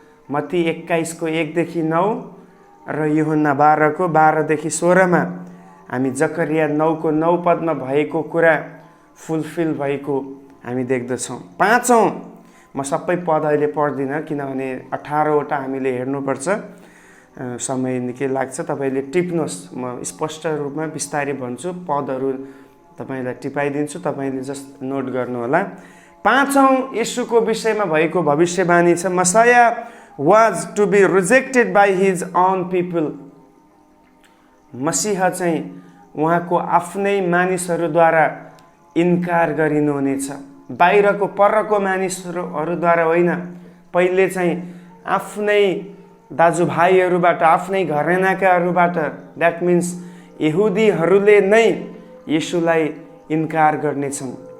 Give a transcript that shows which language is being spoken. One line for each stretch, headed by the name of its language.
Nepali: मत्ती 21:1-9 र यूहन्ना 12:12-16 हामी जकरिया 9:9 पदमा भएको कुरा फुलफिल भएको हामी देख्दछौँ। पाँचौँ, म सबै पद अहिले पढ्दिनँ किनभने 18वटा हामीले हेर्नुपर्छ, समय निकै लाग्छ। तपाईँले टिप्नुहोस्, म स्पष्ट रूपमा बिस्तारै भन्छु, पदहरू तपाईँलाई टिपाइदिन्छु, तपाईँले जस्ट नोट गर्नुहोला। पाँचौँ येशूको विषयमा भएको भविष्यवाणी छ,
English: Messiah was to be rejected by his own people।
Nepali: मसीहा चाहिँ उहाँको आफ्नै मानिसहरूद्वारा इन्कार गरिनुहुनेछ। बाहिरको परको मानिसहरूद्वारा होइन, पहिले चाहिँ आफ्नै दाजुभाइहरूबाट, आफ्नै घरानाकाहरूबाट,
English: that means
Nepali: यहुदीहरूले नै येशूलाई इन्कार गर्नेछन्।